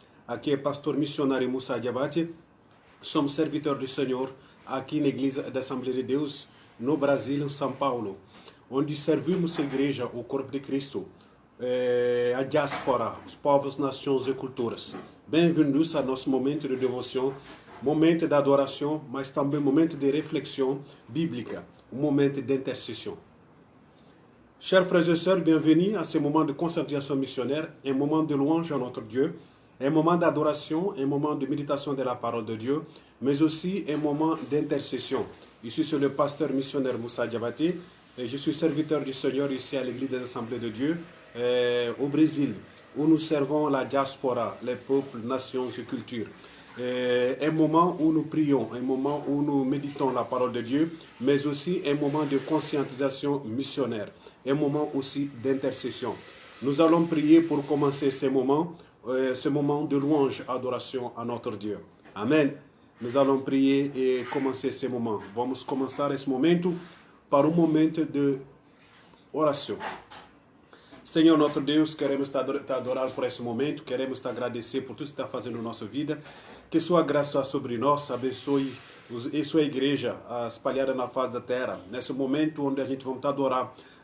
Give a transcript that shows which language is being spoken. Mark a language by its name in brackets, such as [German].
[Portuguese] Aqui é pastor missionário Moussa Diabate, somos servitores do Senhor aqui na Igreja da Assembleia de Deus, no Brasil, em São Paulo, onde servimos a igreja, o corpo de Cristo, a diáspora, os povos, nações e culturas. Bem-vindos ao nosso momento de devoção, momento de adoração, mas também momento de reflexão bíblica, um momento de intercessão. [French] Chers frères et sœurs, bienvenue à ce moment de concentration missionnaire, un moment de louange à notre Dieu, un moment d'adoration, un moment de méditation de la parole de Dieu, mais aussi un moment d'intercession. Ici, c'est le pasteur missionnaire Moussa Diabate, et je suis serviteur du Seigneur ici à l'Église des Assemblées de Dieu, au Brésil, où nous servons la diaspora, les peuples, nations et cultures. Un moment où nous prions, un moment où nous méditons la parole de Dieu, mais aussi un moment de conscientisation missionnaire, un moment aussi d'intercession. Nous allons prier pour commencer ce moment de louange, adoration à notre Dieu. Amen. Nous allons prier et commencer ce moment. [Portuguese] Vamos começar esse momento para momento de oração. Senhor, nosso Deus, queremos te adorar por esse momento, queremos te agradecer por tudo que está fazendo na nossa vida, que sua graça sobre nós, abençoe a sua igreja espalhada na face da terra, nesse momento onde a gente vai te adorar,